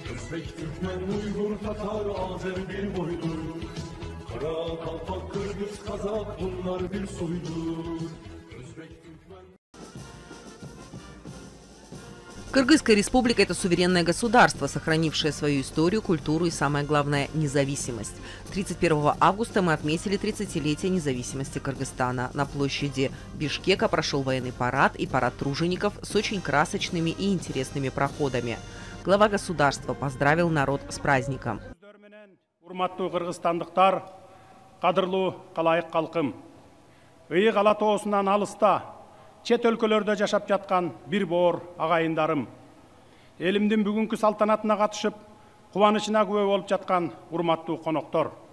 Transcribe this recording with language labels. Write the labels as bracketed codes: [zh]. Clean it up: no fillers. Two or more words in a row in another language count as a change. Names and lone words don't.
[tr] Özbek, Türkmen, Uygur, Tatar, Azer bir boydur. Kara, Kalpak, Kırgız, Kazak bunlar bir soydur. Özbek, Türkmen... [ru] Кыргызская республика – это суверенное государство, сохранившее свою историю, культуру и, самое главное, независимость. 31 августа мы отметили 30-летие независимости Кыргызстана. На площади Бишкека прошел военный парад и парад тружеников с очень красочными и интересными проходами. Глава государства поздравил народ с праздником. [ky] Урматтуу кыргызстандыктар, кадырлуу калайык калкым. Ыйык ала тоосунан алыста, чет өлкөлөрдө жашап жаткан бир боор агайындарым. Элимдин бүгүнкү салтанатына катышып, кубанычына күбө болуп жаткан урматтуу коноктор.